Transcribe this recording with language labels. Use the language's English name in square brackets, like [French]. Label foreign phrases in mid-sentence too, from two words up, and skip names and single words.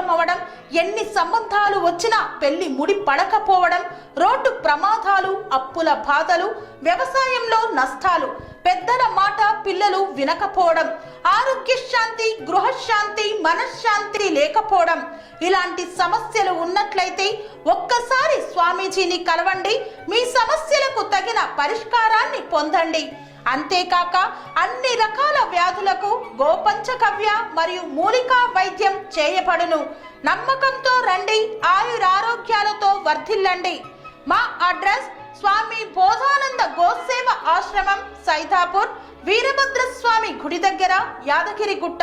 [Telugu] అవడం, ఎన్ని సంబంధాలు వచ్చినా పెళ్లి ముడి పడకపోవడం, రోడ్డు ప్రమాదాలు, అప్పుల బాధలు, వ్యవసాయంలో నష్టాలు, పెద్దల మాట పిల్లలు వినకపోవడం, ఆరోగ్య శాంతి, గృహశాంతి, మనశ్శాంతి లేకపోవడం, ఇలాంటి సమస్యలు ఉన్నట్లయితే ఒక్కసారి స్వామీజీని కలవండి, మీ సమస్యలకు తగిన పరిష్కారాన్ని పొందండి। అంతేకాక అన్ని రకాల వ్యాధులకు గోపంచగవ్య మరియు మూలికా వైద్యం చేయబడును। నమ్మకంతో రండి, ఆయురారోగ్యాలతో వర్ధిల్లండి। మా అడ్రస్ स्वामी बोधानंद गोसेवा आश्रमम सैथापुर वीरभद्र स्वामी गुడి దగ్గర యాదగిరి గుట్ట।